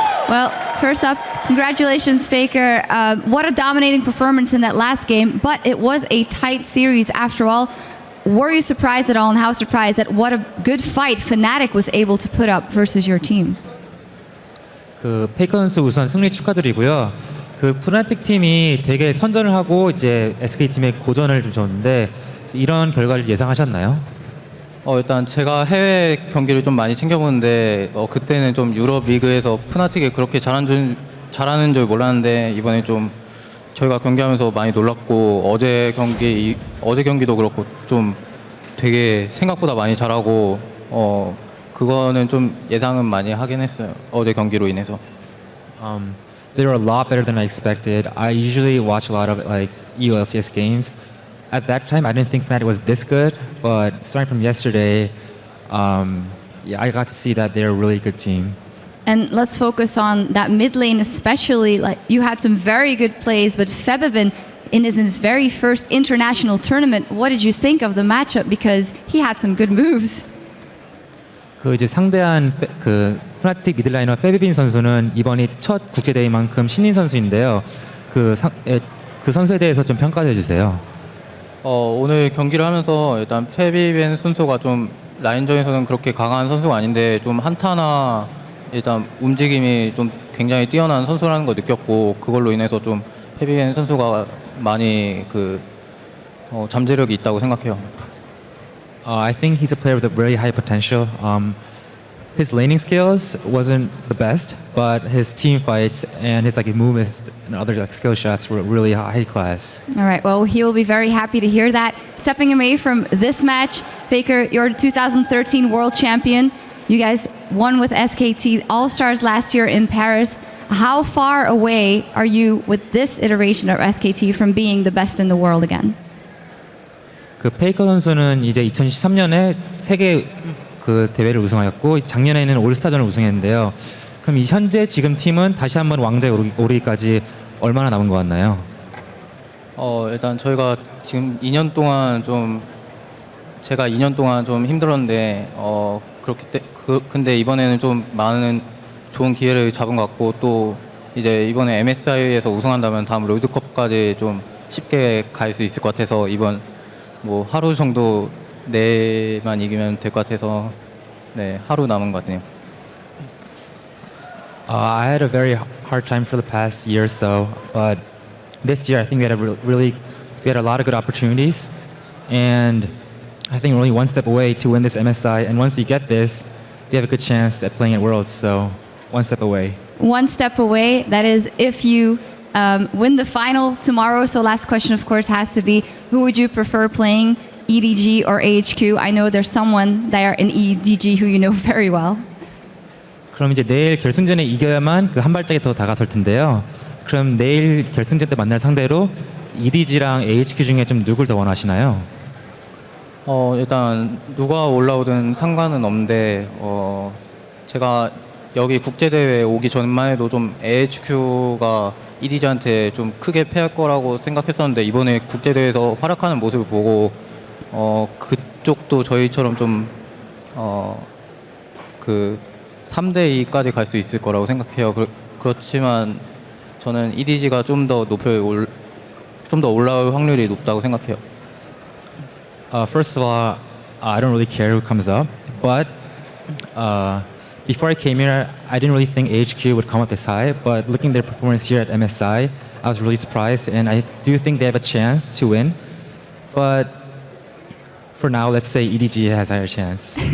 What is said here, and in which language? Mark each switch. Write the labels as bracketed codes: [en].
[en] Well, first up, congratulations, FLICKR. What a dominating performance in that last game, but it was a tight series after all. Were you surprised at all, and how surprised at what a good fight Fnatic was able to put up versus your team? [ko] 페이커 선수 우선 승리 축하드리고요. 푸나틱 팀이 되게 선전을 하고 이제 SK 팀에 고전을 좀 줬는데 이런 결과를 예상하셨나요? 일단 제가 해외 경기를 좀 많이 챙겨보는데 그때는 좀 유럽 리그에서 푸나틱이 그렇게 잘하는 줄 몰랐는데 이번에 좀 저희가 경기하면서 많이 놀랐고 어제 경기도 그렇고 좀 되게 생각보다 많이 잘하고 그거는 좀 예상은 많이 하긴 했어요. 어제 경기로 인해서. [en] They were a lot better than I expected. I usually watch a lot of like EULCS games. At that time, I didn't think Fnatic was this good, but starting from yesterday, I got to see that they're a really good team. And let's focus on that mid lane especially. Like, you had some very good plays, but Febiven, in his very first international tournament, what did you think of the matchup? Because he had some good moves. [ko] 이제 상대한 푸나틱 미들라이너 페비빈 선수는 이번이 첫 국제 대회만큼 신인 선수인데요. 그 선수에 대해서 좀 평가해 주세요. 오늘 경기를 하면서 일단 페비벤 선수가 좀 라인전에서는 그렇게 강한 선수가 아닌데 좀 한타나 일단 움직임이 좀 굉장히 뛰어난 선수라는 걸 느꼈고 그걸로 인해서 좀 페비벤 선수가 많이 잠재력이 있다고 생각해요. [en] I think he's a player with a very high potential. His laning skills wasn't the best, but his team fights and his movements and other skill shots were really high class. All right, well, he will be very happy to hear that. Stepping away from this match, FLICKR, you're 2013 world champion. You guys won with SKT All-Stars last year in Paris. How far away are you with this iteration of SKT from being the best in the world again? [ko] 페이커 선수는 이제 2013년에 세계 대회를 우승하였고 작년에는 올스타전을 우승했는데요. 그럼 이 현재 지금 팀은 다시 한번 왕자에 오르기까지 얼마나 남은 것 같나요? 일단 저희가 지금 2년 동안 제가 2년 동안 좀 힘들었는데 근데 이번에는 좀 많은 좋은 기회를 잡은 것 같고 또 이제 이번에 MSI에서 우승한다면 다음 롤드컵까지 좀 쉽게 갈 수 있을 것 같아서 이번 하루 정도 내만 이기면 될 것 같아서 하루 남은 것 같네요. [en] I had a very hard time for the past year or so, but this year I think we had a really we had a lot of good opportunities, and I think we're only one step away to win this MSI. And once you get this, you have a good chance at playing at Worlds. So one step away. One step away. That is if you win the final tomorrow. So last question, of course, has to be, who would you prefer playing, EDG or AHQ? I know there's someone there in EDG who you know very well. [ko] 그럼 이제 내일 결승전에 이겨야만 그 한 발짝이 더 다가설 텐데요. 그럼 내일 결승전 때 만날 상대로 EDG랑 AHQ 중에 좀 누굴 더 원하시나요? 일단 누가 올라오든 상관은 없는데 제가 여기 국제대회 오기 전만 해도 좀 AHQ가 EDG한테 좀 크게 패할 거라고 생각했었는데 이번에 국제대회에서 활약하는 모습을 보고 그쪽도 저희처럼 좀 그 3대2까지 갈 수 있을 거라고 생각해요. 그렇지만 저는 EDG가 좀 더 올라올 확률이 높다고 생각해요. [en] First of all, I don't really care who comes up, but before I came here, I didn't really think AHQ would come up this high, but looking at their performance here at MSI, I was really surprised, and I do think they have a chance to win. But for now, let's say EDG has a higher chance.